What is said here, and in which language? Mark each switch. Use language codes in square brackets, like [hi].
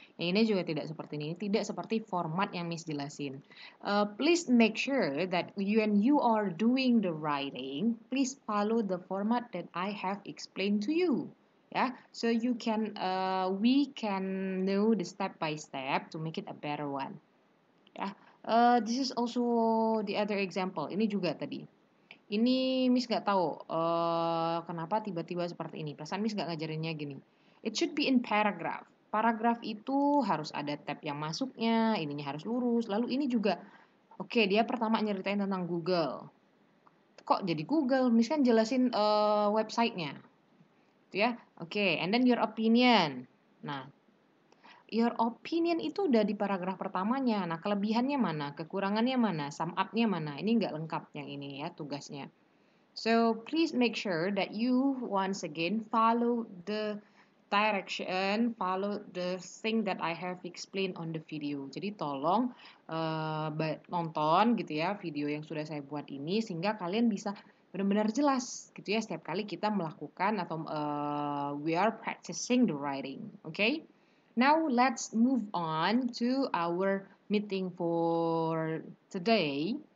[id] Ini juga tidak seperti ini, tidak seperti format yang Miss jelasin. [en] Please make sure that when you are doing the writing, please follow the format that I have explained to you. Yeah, so we can know the step by step to make it a better one. Yeah, this is also the other example. [id] Ini juga tadi. Ini Miss nggak tahu kenapa tiba-tiba seperti ini. Perasaan Miss nggak ngajarinnya gini. [en] It should be in paragraph. [id] Paragraf itu harus ada tab yang masuknya, ininya harus lurus. Lalu ini juga, oke, dia pertama nyeritain tentang Google. Kok jadi Google? Miss kan jelasin websitenya, gitu ya. [en] Oke, and then your opinion. [id] Nah, [en] your opinion [id] itu udah di paragraf pertamanya. Nah, kelebihannya mana? Kekurangannya mana? Sum up-nya mana? Ini nggak lengkap yang ini ya tugasnya. [en] So please make sure that you once again follow the direction, follow the thing that I have explained on the video. [id] Jadi tolong nonton gitu ya video yang sudah saya buat ini sehingga kalian bisa benar-benar jelas gitu ya setiap kali kita melakukan atau [en] we are practicing the writing. Okay? Now let's move on to our meeting for today.